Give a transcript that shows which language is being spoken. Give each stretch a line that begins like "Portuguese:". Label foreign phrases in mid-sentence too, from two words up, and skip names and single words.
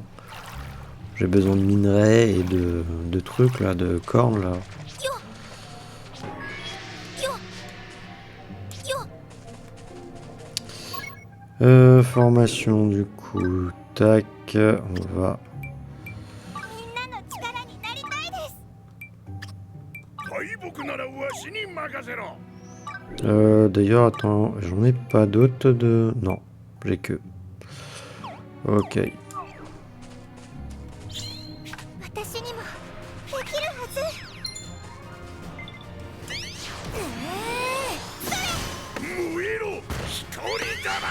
French: J'ai besoin de minerais et de trucs là, de cornes là. Formation du coup, tac, on va.
Japanese: 大木ならわしに任せろ
French: D'ailleurs, attends, j'en ai pas d'autres de. Non, j'ai que. Ok.
Japanese: 私にもできるはず。燃えろ一人だ